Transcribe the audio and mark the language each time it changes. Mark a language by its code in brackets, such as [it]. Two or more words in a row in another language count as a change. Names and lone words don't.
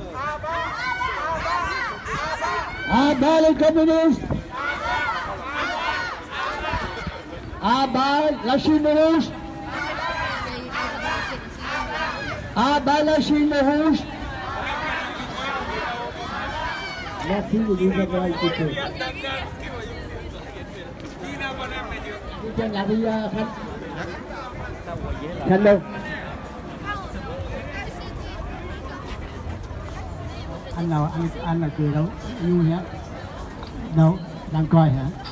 [fr] Abat les communistes. Abat la Chine rouge. Abat la Chine rouge. Merci de nous avoir écoutés. [vi] Anh nào anh là cười đâu vui hả? Đâu đang coi hả?